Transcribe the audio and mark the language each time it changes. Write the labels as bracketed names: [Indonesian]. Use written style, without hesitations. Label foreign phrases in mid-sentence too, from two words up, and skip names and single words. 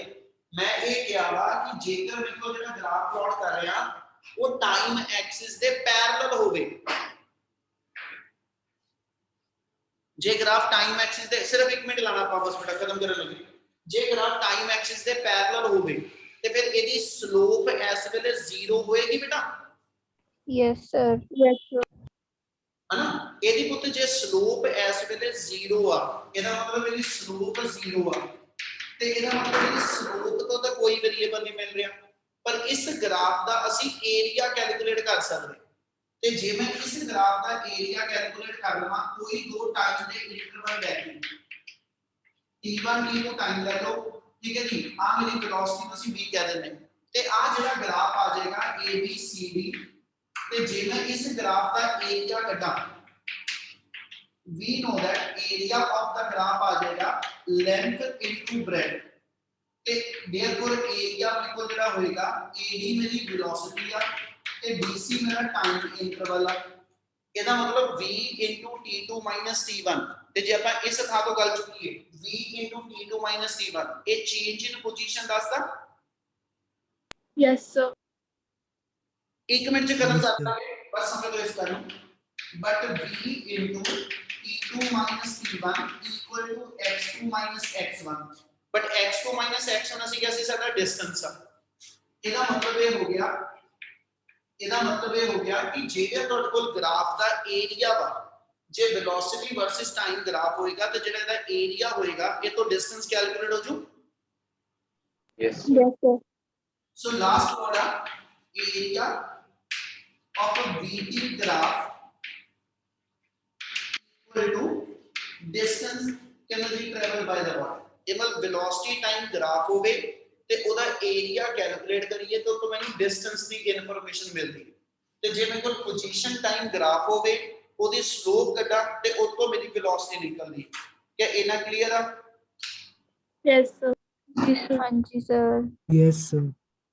[Punjabi] ਮੈਂ ਇਹ ਕਿਹਾ ਵਾ ਕਿ ਜੇਕਰ ਮੇਰੇ ਕੋਲ ਜਿਹੜਾ [English] graph plot [Punjabi] ਕਰ ਰਿਹਾ ਉਹ [English] time axis [Punjabi] ਦੇ ਪੈਰਲਲ ਹੋਵੇ। ਜੇ [English] graph time axis [Punjabi] ਦੇ ਸਿਰਫ 1 ਮਿੰਟ ਲਾਣਾ ਆਪਾਂ ਬਸ ਬੇਟਾ ਖਤਮ ਕਰਨ ਲੱਗੇ। ਜੇ [English] graph time axis [Punjabi] ਦੇ ਪੈਰਲਲ ਹੋਵੇ ਤੇ ਫਿਰ ਇਹਦੀ ਸਲੋਪ ਇਸ ਵੇਲੇ 0 ਹੋਏਗੀ ਬੇਟਾ [English] Yes, sir. Yes, sir. [Punjabi] ਹਨਾ। ਇਹਦੀ ਪੁੱਤ ਜੇ ਸਲੋਪ ਇਸ ਵੇਲੇ 0 ਆ ਇਹਦਾ ਮਤਲਬ ਇਹਦੀ ਸਲੋਪ 0 ਆ ਤੇ ਇਹਦਾ ਮਤਲਬ ਇਹਦੀ ਸਲੋਪ ਤੋਂ ਤਾਂ ਕੋਈ ਵੇਰੀਏਬਲ ਨਹੀਂ ਮਿਲ ਰਿਹਾ ਪਰ ਇਸ ਗ੍ਰਾਫ ਦਾ ਅਸੀਂ [English] area calculate [Punjabi] ਕਰ ਸਕਦੇ ਤੇ ਜੇ ਮੈਂ ਇਸ ਗ੍ਰਾਫ ਦਾ [English] area calculate [Punjabi] ਕਰ ਲਵਾਂ ਕੋਈ ਦੋ ਟਾਈਮ ਦੇ ਇੰਟਰਵਲ ਲੈ ਕੇ t1 t2 ਟਾਈਮ ਲੈ ਲਓ ਠੀਕ ਹੈ ਜੀ ਆ ਮੇਰੀ ਵੈਲੋਸਿਟੀ ਨੂੰ ਅਸੀਂ v ਕਹਿ ਦਿੰਦੇ ਤੇ ਆ ਜਿਹੜਾ ਗ੍ਰਾਫ ਆ ਜਾਏਗਾ abcd ਤੇ ਜੇ ਮੈਂ ਇਸ ਗ੍ਰਾਫ ਦਾ ਏਰੀਆ ਕੱਢਾਂ [English] we know that area of the graph [Punjabi] ਆ ਜਾਏਗਾ [English] length into breadth [Punjabi] ਤੇ [English] therefore area [Punjabi] ਮੇਰੇ ਕੋਲ ਜਿਹੜਾ ਹੋਏਗਾ AD ਮੇਰੀ velocity ਆ ਤੇ BC ਮੇਰਾ [English] time interval [Punjabi] ਆ। ਇਹਦਾ ਮਤਲਬ v t2 t1 ਤੇ ਜੇ ਆਪਾਂ ਇਸ ਥਾਂ ਤੋਂ ਗੱਲ ਚੁੱਕੀਏ v t2 t1 ਇਹ [English] change in position [Punjabi] ਦੱਸਦਾ। [English] Yes, sir. [Punjabi] 1 ਮਿੰਟ ਚ ਖਤਮ ਕਰ ਦਾਂਗੇ ਬਸ ਸਮਝ ਲਓ ਇਸ ਗੱਲ ਨੂੰ [English] but v t2 t1 equal to x2 x1 but x2 x1 [Punjabi] ਅਸੀਂ ਕਿਹਾ ਸੀ ਸਾਡਾ ਡਿਸਟੈਂਸ ਆ। ਇਹਦਾ ਮਤਲਬ ਇਹ ਹੋ ਗਿਆ ਕਿ ਜੇਕਰ ਤੁਹਾਡੇ ਕੋਲ ਗ੍ਰਾਫ ਦਾ ਏਰੀਆ ਵਾ ਜੇ [English] velocity versus time graph [Punjabi] ਹੋਏਗਾ ਤੇ ਜਿਹੜਾ ਇਹਦਾ ਏਰੀਆ ਹੋਏਗਾ ਇਹ ਤੋਂ [English] distance calculate [Punjabi] ਹੋ ਜੂ। [English] Yes. Yes, sir. So last word area of a VT graph equal to distance cannot travel by the body. [Punjabi] ਇਹ ਮਤਲਬ [English] velocity time graph [Punjabi] ਹੋਵੇ ਤੇ ਉਹਦਾ [English] area calculate [Punjabi] ਕਰੀਏ ਤਾਂ ਉਹ ਤੋਂ ਮੈਨੂੰ ਡਿਸਟੈਂਸ ਦੀ ਇਨਫੋਰਮੇਸ਼ਨ ਮਿਲਦੀ ਤੇ ਜੇ ਮੇਰੇ ਕੋਲ [English] position time graph [Punjabi] ਹੋਵੇ ਉਹਦੀ ਸਲੋਪ ਕੱਢਾਂ ਤੇ ਉਹ ਤੋਂ ਮੇਰੀ velocity ਨਿਕਲਦੀ। ਕੀ ਇਹਨਾਂ ਕਲੀਅਰ ਆ? [English] Yes, sir. Yes, sir. Anji, sir. Yes, sir.